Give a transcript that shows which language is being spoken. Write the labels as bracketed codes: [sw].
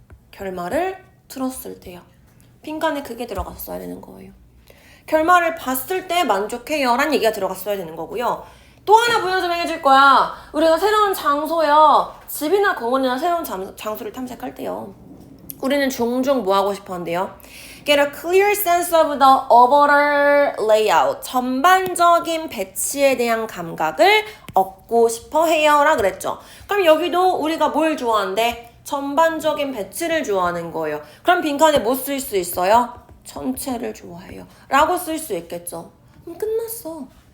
[ko] 결말을 들었을 때요. 빈칸에 그게 들어갔어야 되는 거예요. 결말을 봤을 때 만족해요 라는 얘기가 들어갔어야 되는 거고요. 또 하나 부연 설명해줄 거야. 우리가 새로운 장소요. 집이나 공원이나 새로운 장소를 탐색할 때요. 우리는 종종 뭐 하고 싶어 한대요? [en] Get a clear sense of the overall layout. [ko] 전반적인 배치에 대한 감각을 얻고 싶어 해요 라 그랬죠. 그럼 여기도 우리가 뭘 좋아한대? 전반적인 배치를 좋아하는 거예요. 그럼 빈칸에 뭐 쓸 수 있어요? 전체를 좋아해요 라고 쓸 수 있겠죠. 그럼 끝났어.